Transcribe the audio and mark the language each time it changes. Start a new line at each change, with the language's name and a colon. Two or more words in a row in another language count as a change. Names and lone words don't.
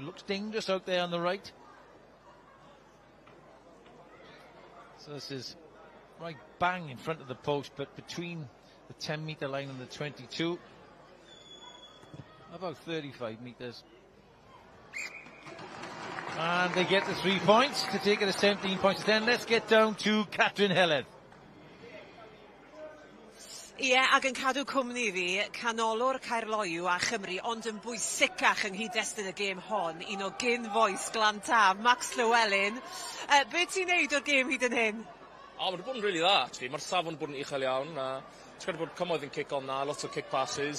English: Looks dangerous out there on the right. So this is right bang in front of the post, but between the 10-metre line and the 22. About 35 metres. And they get the 3 points to take it as 17 points to 10. Let's get down to Catrin Heledd.
Welsh: Ie, ac yn cadw cwmni fi, canolor Caerloyw a Chymru, ond yn bwysicach yng nghyd-destun y gêm hon, un o gyn-foes Glantaf, Max Llywelyn. Be ti'n neud o'r gêm hyd yn hyn? Mae'n bod yn really dda, actually. Mae'r safon bod yn uchel iawn. Ti'n gwybod bod Cymoedd yn
English: kick on
Welsh: na, lots o
English: kick passes.